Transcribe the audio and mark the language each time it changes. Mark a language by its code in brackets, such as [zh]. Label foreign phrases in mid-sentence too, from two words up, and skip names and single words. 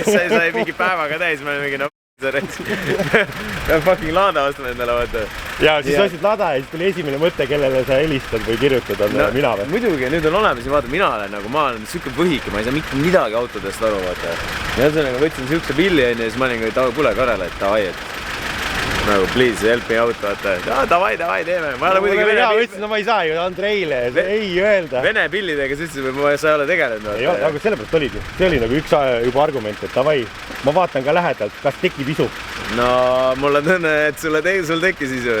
[et] sai mingi päevaga täis, me olime mingi peab fucking lada ostma endale, vaata. Ja siis ostsid lada ja siis tuli esimene mõte, kellele sa helistad või kirjutad, on mina või? Muidugi, nüüd on olemas ja vaata, mina olen nagu, ma olen sükke põhike, ma ei saa mitte midagi autodest aru, vaata. Ja ühesõnaga võtsin sihukese pilli ja siis ma olin, et kuule Karele, et davai, et nagu [en] please help me out, [et] vaata. Davai, teeme. Ma olen muidugi ütlesin, no ma ei saa ju Andreile ei öelda. Vene pillidega sa ütlesid, et sa ei ole tegelenud. Ei ole, aga sellepärast oligi. See oli nagu üks juba argument, et davai, ma vaatan ka lähedalt, kas tekib isu. No mul on tunne, et sul tekkis isu.